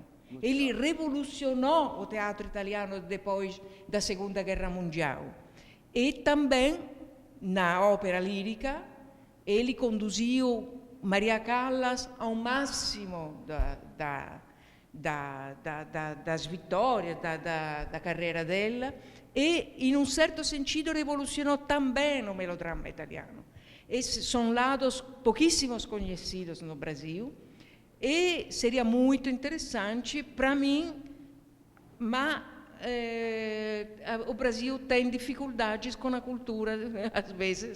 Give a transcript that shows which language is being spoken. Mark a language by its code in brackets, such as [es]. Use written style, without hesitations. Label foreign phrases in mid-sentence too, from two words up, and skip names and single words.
[pt] Ele revolucionou o teatro italiano depois da Segunda Guerra Mundial. E também, na ópera lírica, ele conduziu Maria Callas ao máximo das vitórias da carreira dela e, [it] in un certo sentido, [pt] revolucionou também o melodrama italiano. Esses são lados pouquíssimos conhecidos no Brasil e seria muito interessante para mim, mas o Brasil tem dificuldades com a cultura, às vezes.